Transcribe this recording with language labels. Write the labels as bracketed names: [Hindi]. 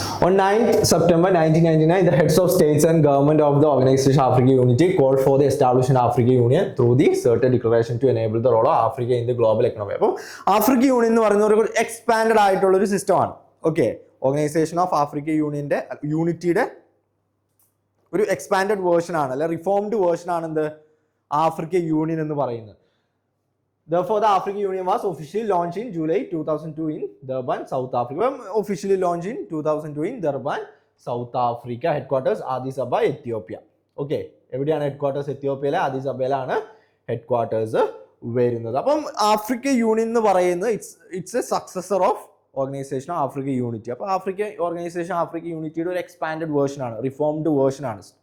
[English] On 9th September 1999, the heads of states and government of the Organization of African Unity called for the establishment of African Union through the certain declaration to enable the role of Africa in the global economy. [Malayalam] അപ്പോൾ African union എന്ന് പറയുന്ന ഒരു expanded ആയിട്ടുള്ള ഒരു സിസ്റ്റമാണ്. Okay, organisation of African യൂണിറ്റിയുടെ ഒരു expanded version ആണ്, അല്ലെ റിഫോംഡ് വേർഷൻ ആണ് എന്ത്, ആഫ്രിക്കൻ യൂണിയൻ എന്ന് പറയുന്നത്. [English] Therefore, the African Union was officially launched in July 2002 in Durban, South Africa. Officially launched in 2002 in Durban, South Africa. Headquarters Addis Ababa, Ethiopia. [Malayalam] Okay, എവിടെയാണ് headquarters? എത്യോപ്യയിലെ അദീസ് അബബയിലാണ് headquarters വരുന്നത്. അപ്പം African union എന്ന് പറയുന്നത് [English] It's a successor of organisation of African unity. [Malayalam] അപ്പോൾ organisation African യൂണിറ്റിയുടെ ഒരു expanded version ആണ്, reformed version ആണ്.